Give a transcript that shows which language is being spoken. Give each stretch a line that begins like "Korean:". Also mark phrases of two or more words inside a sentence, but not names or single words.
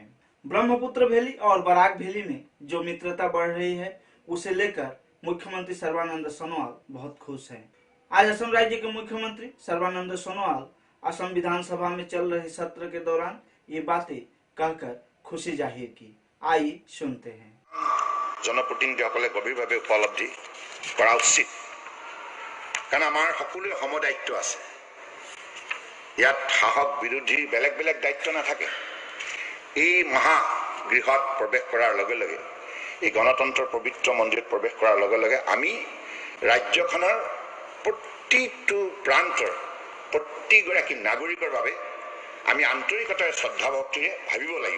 Hindi: ब्रह्मपुत्र वैली और बराक वैली में जो मित्रता बढ़ रही है उसे लेकर मुख्यमंत्री सर्बानंद सोनोवाल बहुत खुश हैं। आज असम राज्य के मुख्यमंत्री सर्बानंद सोनोवाल असम विधानसभा में चल रहे सत्र के दौरान ये बातें कहकर खुशी जाहिर की। आइए सुनते हैं।
Assamese: जनप्रतिनिधिসকলে গভীৰভাৱে উপলব্ধি কৰা উচিত, কাৰণ আমাৰ সকলোৰে সমদায়িত্ব আছে। ইয়াত সাহস বিৰোধী বেলেগ বেলেগ দায়িত্ব নাথাকে। এই মহাগৃহত প্ৰৱেশ কৰাৰ লগে লগে, এই গণতন্ত্ৰৰ পবিত্ৰ মন্দিৰত প্ৰৱেশ কৰাৰ লগে লগে আমি ৰাজ্যখনৰ প্ৰতিটো প্ৰান্তৰ প্ৰতিগৰাকী নাগৰিকৰ বাবে আমি আন্তৰিকতাৰে শ্ৰদ্ধা ভক্তিৰে ভাবিব লাগিব।